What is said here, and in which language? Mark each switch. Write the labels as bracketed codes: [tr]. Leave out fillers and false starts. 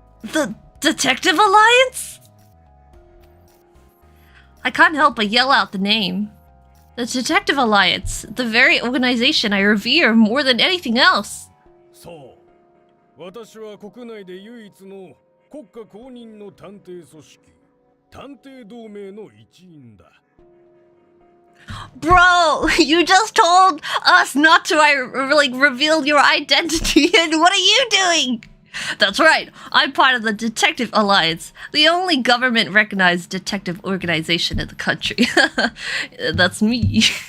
[en] The Detective Alliance? I can't help but yell out the name. The Detective Alliance, the very organization I revere more than anything else. [ja] So, 私は国内で唯一の国家公認の探偵組織、探偵同盟の一員だ。 [en] Bro, you just told us not to reveal your identity, and what are you doing? That's right, I'm part of the Detective Alliance, the only government-recognized detective organization in the country. That's me.